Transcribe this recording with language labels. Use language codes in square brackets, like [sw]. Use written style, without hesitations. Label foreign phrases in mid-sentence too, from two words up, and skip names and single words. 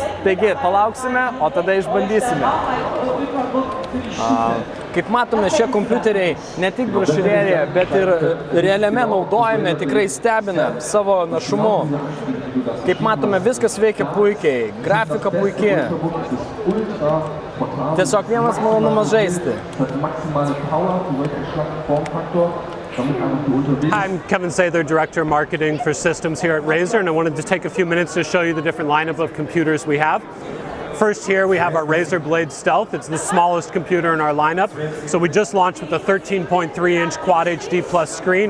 [lt] Taigi, palauksime, o tada išbandysime. Kaip matome, šie kompiuteriai ne tik brošiūrėlėje, bet ir realiame naudojime tikrai stebina savo našumu. Kaip matome, viskas veikia puikiai, grafika puikiai. Tiesiog vienas malonumas žaisti. [en] I'm Kevin Sather, Director of Marketing for Systems here at Razer, and I wanted to take a few minutes to show you the different lineup of computers we have. First here we have our Razer Blade Stealth. It's the smallest computer in our lineup. So we just launched with a 13.3-inch Quad HD Plus screen.